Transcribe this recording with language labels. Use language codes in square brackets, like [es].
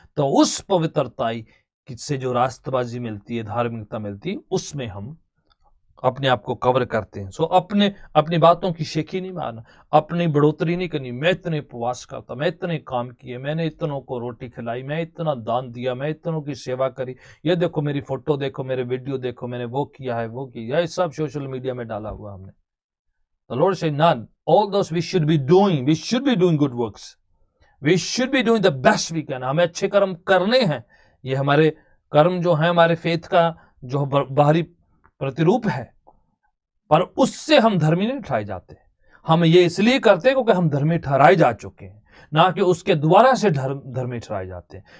[hi] तो उस पवित्रताई से जो रास्तबाजी मिलती है, धार्मिकता मिलती है, उसमें हम अपने आप को कवर करते हैं। सो अपनी बातों की शेखी नहीं मारना, अपनी बढ़ोतरी नहीं करनी। मैं इतने उपवास करता, मैं इतने काम किए, मैंने इतनों को रोटी खिलाई, मैं इतना दान दिया, मैं इतनों की सेवा करी, ये देखो मेरी फोटो देखो, मेरे वीडियो देखो, मैंने वो किया है, वो किया है, सब सोशल मीडिया में डाला हुआ हमने। [en] The Lord said, none. All those we should be doing. We should be doing good works. We should be doing the best we can. [hi] हमें अच्छे कर्म करने हैं। ये हमारे कर्म जो है, हमारे फेथ का जो बाहरी प्रतिरूप है, पर उससे हम धर्मी नहीं ठहराए जाते। हम ये इसलिए करते हैं क्योंकि हम धर्मी ठहराए जा चुके हैं, ना कि उसके द्वारा से धर्मी ठहराए जाते हैं।